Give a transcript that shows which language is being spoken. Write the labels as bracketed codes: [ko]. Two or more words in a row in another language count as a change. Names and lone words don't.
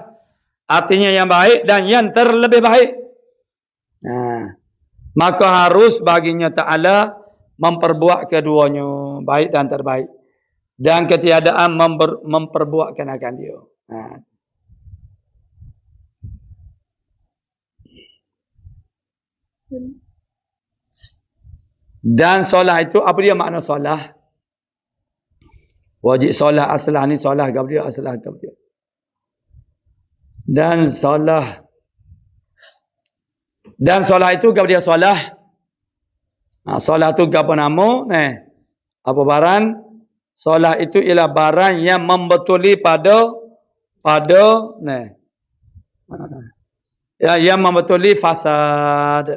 [ms] Artinya yang baik dan yang terlebih baik. Maka harus baginya Ta'ala memperbuat keduanya. Baik dan terbaik. Dan ketiadaan memperbuatkan akan dia. Dan solah itu, apa dia makna solah? Wajib solah aslah ni solah ke dia, aslah ke dia. Dan solah itu ke dia solah. Solah itu apa nama? Apa barang? Solah itu ialah barang yang membetuli pada yang membetuli fasad.